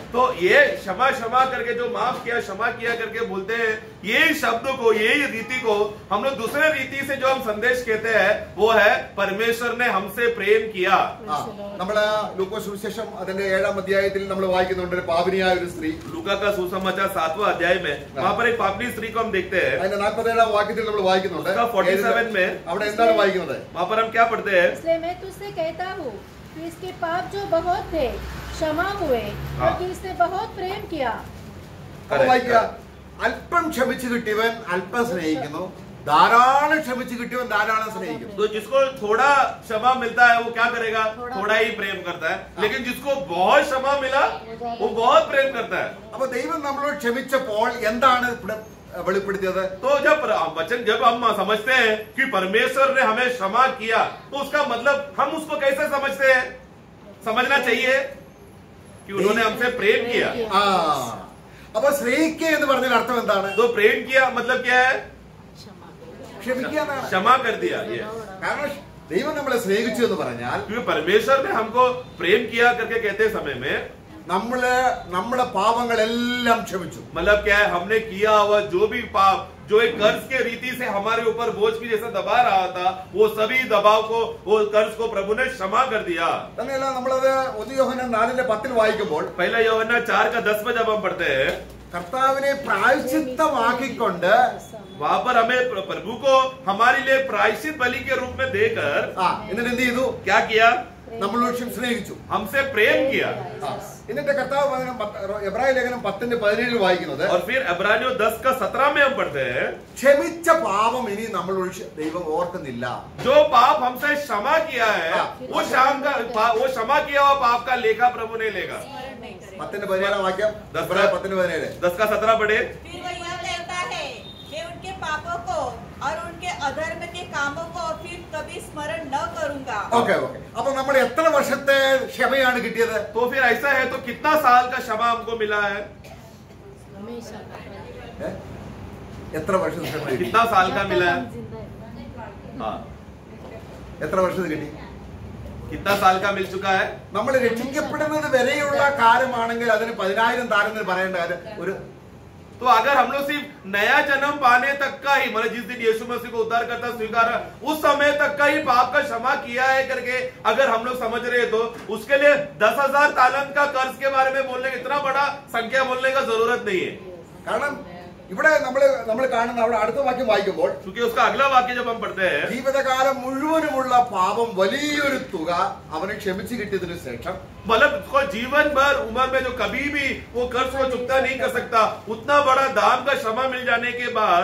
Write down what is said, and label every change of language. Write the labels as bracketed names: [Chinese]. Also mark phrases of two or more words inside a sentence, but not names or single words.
[Hindi] तो ये क्षमा क्षमा करके जो माफ किया, क्षमा किया करके बोलते हैं, ये शब्द को, ये रीति को हम लोग दूसरे रीति से जो हम संदेश कहते हैं वो है परमेश्वर ने हमसे प्रेम किया. [Malayalam] നമ്മള് ലൂക്കോസ് സുവിശേഷം അതിന്റെ 7-ാം അധ്യായത്തിൽ നമ്മൾ വായിക്കുന്നുണ്ട് ഒരു പാപിനിയായ ഒരു സ്ത്രീ. [Hindi] लूका का सुसमाचार 7वां अध्याय में वहां पर एक पापनी स्त्री को हम देखते हैं. [Malayalam] അതിന്റെ 47-ാം വാക്യത്തിൽ നമ്മൾ വായിക്കുന്നുണ്ട്. [Hindi] 47 में [Malayalam] അവിടെ എന്താണ് വായിക്കുന്നത്? [Hindi] वहां पर हम क्या पढ़ते हैं, इसलिए मैं तुझसे कहता हूँ कि इसके पाप जो बहुत थे क्षमा हुए, क्योंकि इसने बहुत प्रेम किया. [Malayalam] അപ്പോൾ വായിക്കുക, അല്പം ക്ഷമിച്ചു കിട്ടിയവൻ അല്പം സ്നേഹിക്കുന്നു, ധാരാളം ക്ഷമിച്ചു കിട്ടിയവൻ ധാരാളം സ്നേഹിക്കുന്നു. [Hindi] तो जिसको थोड़ा क्षमा मिलता है वो क्या करेगा, थोड़ा ही प्रेम करता है, लेकिन जिसको बहुत क्षमा मिला वो बहुत प्रेम करता है. [Malayalam] അപ്പൊ ദൈവം നമ്മളോട് ക്ഷമിച്ചപ്പോൾ എന്താണ് ഇവിടെ വെളിപ്പെടുത്തിയത്? [Hindi] तो जब हम समझते हैं कि परमेश्वर ने हमें क्षमा किया, तो उसका मतलब हम उसको कैसे समझते हैं, समझना चाहिए कि उन्होंने हमसे प्रेम किया. [Malayalam] ആ അപ്പൊ സ്നേഹിക്കുക എന്ന് പറഞ്ഞതിന് അർത്ഥം എന്താണ്? [Hindi] तो प्रेम किया मतलब क्या है, [Malayalam] ക്ഷമിക്കുക എന്നാണ്. [Hindi] क्षमा कर दिया. ये [Malayalam] കാരണം ദൈവം നമ്മളെ സ്നേഹിച്ചു എന്ന് പറഞ്ഞാൽ [Hindi] क्योंकि परमेश्वर ने हमको प्रेम किया करके कहते समय में [Malayalam] നമ്മുടെ പാപങ്ങളെല്ലാം ക്ഷമിച്ചു. [Hindi] मतलब क्या है, हमने किया हुआ जो भी पाप, जो एक कर्ज के रीति से हमारे ऊपर बोझ की जैसा दबा रहा था, वो सभी दबाव को, वो कर्ज को प्रभु ने क्षमा कर दिया. [Malayalam] തന്നെയല്ല, നമ്മളത് 1 യോഹന്നാൻ 4:10 വായിക്കുമ്പോൾ [Hindi] पहला यूहन्ना 4:10 में जब हम पढ़ते हैं, [Malayalam] കർത്താവിനെ പ്രായശ്ചിത്തമാക്കിക്കൊണ്ട് [Hindi] वहां पर हमें प्रभु को हमारे लिए प्रायश्चित बलि के रूप में देकर [Malayalam] എന്നിട്ട് എന്ത് ചെയ്തു? [Hindi] क्या किया, [Malayalam] നമ്മളോട് സ്നേഹിച്ചു, [Hindi] हमसे प्रेम किया. [Malayalam] എന്നിട്ട് കർത്താവ് എബ്രായ ലേഖനം 10:17 വായിക്കുന്നത്, [Hindi] और फिर इब्रानियों 10:17 में हम पढ़ते हैं, [Malayalam] ക്ഷമിച്ച പാപം ഇനി നമ്മളോട് ദൈവം ഓർക്കുന്നില്ല. [Hindi] जो पाप हमसे क्षमा किया है वो क्षमा किया हुआ पाप का लेखा प्रभु नहीं लेगा. [Malayalam] 10:17 വാക്യം, എബ്രായ 10:17. [Hindi] 10:17 पढ़े. फिर वह यह कहता है, मैं उनके पापों को और उनके अधर्म के कामों को फिर कभी स्मरण न करूंगा. [Malayalam] ഓക്കെ അപ്പൊ നമ്മൾ എത്ര വർഷത്തെ ക്ഷമയാണ് കിട്ടിയത്? [Hindi] तो फिर ऐसा है तो कितना साल का क्षमा हमको मिला है, [Malayalam] എത്ര വർഷത്തെ ക്ഷമ കിട്ടി? [Hindi] कितना साल का मिला है, हाँ [Malayalam] എത്ര വർഷത്തെ കിട്ടി? [Hindi] कितना साल का मिल चुका है. [Malayalam] നമ്മൾ രക്ഷിക്കപ്പെടുന്നത് വരെയുള്ള കാലമാണെങ്കിൽ അതിന് 10,000 താരെന്ന് പറയേണ്ട കാര്യം ഒരു. [Hindi] तो अगर हम लोग सिर्फ नया जन्म पाने तक का ही, मतलब जिस दिन यीशु मसीह को उद्धार करता स्वीकार उस समय तक का ही पाप का क्षमा किया है करके अगर हम लोग समझ रहे हैं तो उसके लिए 10,000 तालंत का कर्ज के बारे में बोलने का इतना बड़ा संख्या बोलने का जरूरत नहीं है. [Malayalam] കാരണം ഇവിടെ നമ്മൾ കാണുന്ന അവിടെ അടുത്ത വാക്യം വായിക്കുമ്പോൾ, [Hindi] क्योंकि उसका अगला वाक्य जब हम पढ़ते हैं, [Malayalam] ജീവിതകാലം മുഴുവനുമുള്ള പാപം വലിയൊരു തുക അവന് ക്ഷമിച്ചു കിട്ടിയതിനു ശേഷം, [Hindi] मतलब जीवन भर उम्र में जो कभी भी वो कर्ज को चुकता नहीं कर सकता, उतना बड़ा दाम का क्षमा मिल जाने के बाद